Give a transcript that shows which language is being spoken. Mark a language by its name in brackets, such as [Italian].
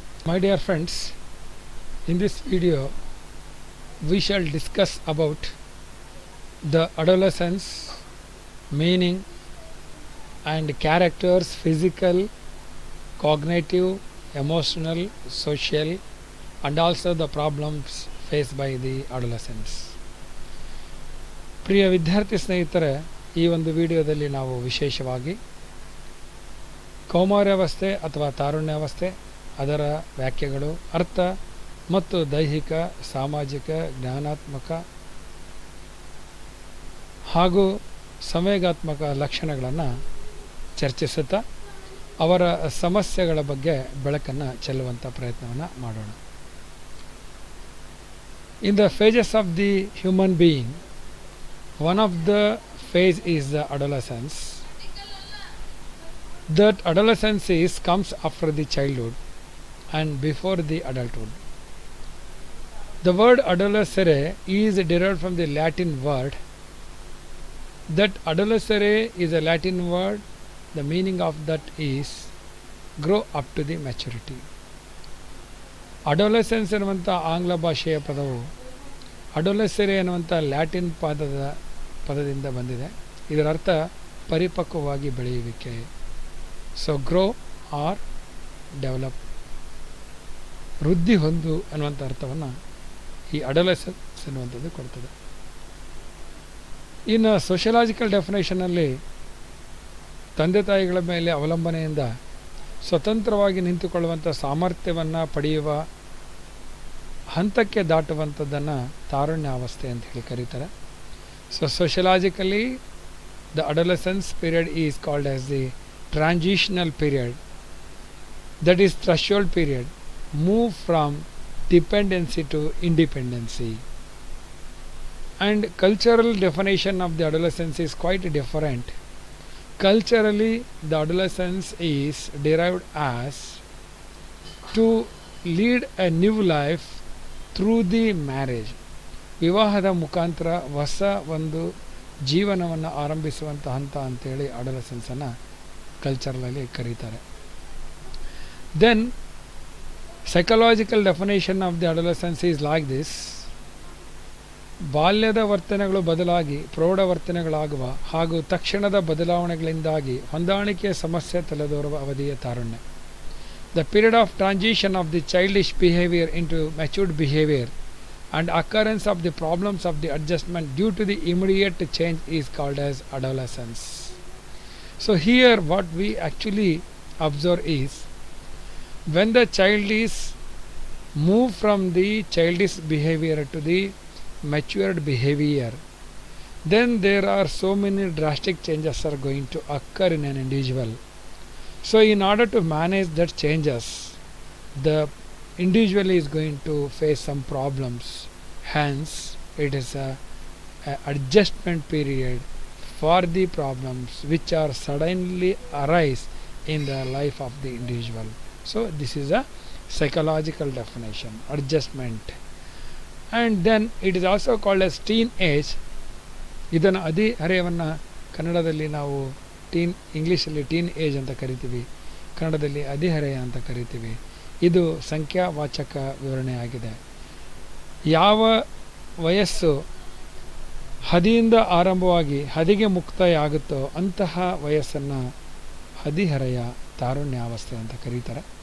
[English] My dear friends, in this video we shall discuss about the adolescence, meaning and characters, physical, cognitive, emotional, social, and also the problems faced by the adolescents. [Kannada] ಪ್ರಿಯ ವಿದ್ಯಾರ್ಥಿ ಸ್ನೇಹಿತರೆ, ಈ ಒಂದು ವಿಡಿಯೋದಲ್ಲಿ ನಾವು ವಿಶೇಷವಾಗಿ ಕೌಮಾರ್ಯಾವಸ್ಥೆ ಅಥವಾ ತಾರುಣ್ಯಾವಸ್ಥೆ, ಅದರ ವ್ಯಾಖ್ಯೆಗಳು, ಅರ್ಥ ಮತ್ತು ದೈಹಿಕ, ಸಾಮಾಜಿಕ, ಜ್ಞಾನಾತ್ಮಕ ಹಾಗೂ ಸಂವೇಗಾತ್ಮಕ ಲಕ್ಷಣಗಳನ್ನು ಚರ್ಚಿಸುತ್ತಾ ಅವರ ಸಮಸ್ಯೆಗಳ ಬಗ್ಗೆ ಬೆಳಕನ್ನು ಚೆಲ್ಲುವಂಥ ಪ್ರಯತ್ನವನ್ನು ಮಾಡೋಣ. [English] In the phases of the human being, one of the phase is the adolescence. That adolescence comes after the childhood and before the adulthood. The word adolescere is derived from the Latin word. That adolescere is a Latin word. The meaning of that is grow up to the maturity. [Kannada] Adolescence ಎನ್ನುವಂಥ ಆಂಗ್ಲ ಭಾಷೆಯ ಪದವು ಅಡೋಲೆಸೆರೆ ಎನ್ನುವಂಥ Latin ಪದದಿಂದ ಬಂದಿದೆ. ಇದರ ಅರ್ಥ ಪರಿಪಕ್ವವಾಗಿ ಬೆಳೆಯುವಿಕೆ. [English] so grow or develop, [Kannada] ವೃದ್ಧಿ ಹೊಂದು ಅನ್ನುವಂಥ ಅರ್ಥವನ್ನು ಈ ಅಡೋಲೆಸೆನ್ಸ್ ಎನ್ನುವಂಥದ್ದು ಕೊಡ್ತದೆ. ಇನ್ನು ಸೋಷಿಯಲಾಜಿಕಲ್ ಡೆಫಿನೇಷನಲ್ಲಿ ತಂದೆ ತಾಯಿಗಳ ಮೇಲೆ ಅವಲಂಬನೆಯಿಂದ ಸ್ವತಂತ್ರವಾಗಿ ನಿಂತುಕೊಳ್ಳುವಂಥ ಸಾಮರ್ಥ್ಯವನ್ನು ಪಡೆಯುವ ಹಂತಕ್ಕೆ ದಾಟುವಂಥದ್ದನ್ನು ತಾರುಣ್ಯಾವಸ್ಥೆ ಅಂತ ಹೇಳಿ ಕರೀತಾರೆ. [English] So sociologically the adolescence period is called as the transitional period, that is threshold period, move from dependency to independency. And cultural definition of the adolescence is quite different. Culturally, the adolescence is derived as to lead a new life through the marriage. [Kannada] ವಿವಾಹದ ಮುಖಾಂತರ ಹೊಸ ಒಂದು ಜೀವನವನ್ನು ಆರಂಭಿಸುವಂಥ ಹಂತ ಅಂತೇಳಿ ಅಡೋಲೆಸೆನ್ಸನ್ನು ಕಲ್ಚರಲ್ಲಿ ಕರೀತಾರೆ. [English] Then psychological definition of the adolescence is like this. [Kannada] ಬಾಲ್ಯದ ವರ್ತನೆಗಳು ಬದಲಾಗಿ ಪ್ರೌಢ ವರ್ತನೆಗಳಾಗುವ ಹಾಗೂ ತಕ್ಷಣದ ಬದಲಾವಣೆಗಳಿಂದಾಗಿ ಹೊಂದಾಣಿಕೆಯ ಸಮಸ್ಯೆ ತಲೆದೋರುವ ಅವಧಿಯ ತಾರುಣ್ಯ. [English] The period of transition of the childish behaviour into matured behaviour and occurrence of the problems of the adjustment due to the immediate change is called as adolescence. So here what we actually observe is when the child is moved from the childish behavior to the matured behavior, then there are so many drastic changes are going to occur in an individual. So in order to manage that changes, the individual is going to face some problems. Hence it is a adjustment period for the problems which are suddenly arise in the life of the individual. So this is a psychological definition, adjustment. And then it is also called as teen age. [Kannada] ಇದನ್ನು ಹದಿಹರೆಯವನ್ನು ಕನ್ನಡದಲ್ಲಿ ನಾವು ಇಂಗ್ಲೀಷಲ್ಲಿ teen age ಅಂತ ಕರಿತೀವಿ, ಕನ್ನಡದಲ್ಲಿ ಹದಿಹರೆಯ ಅಂತ ಕರಿತೀವಿ. ಇದು ಸಂಖ್ಯಾವಾಚಕ ವಿವರಣೆಯಾಗಿದೆ. ಯಾವ ವಯಸ್ಸು ಹದಿಯಿಂದ ಆರಂಭವಾಗಿ ಹದಿಗೆ ಮುಕ್ತಾಯ ಆಗುತ್ತೋ ಅಂತಹ ವಯಸ್ಸನ್ನು ಹದಿಹರೆಯ ತಾರುಣ್ಯಾವಸ್ಥೆ ಅಂತ ಕರೀತಾರೆ.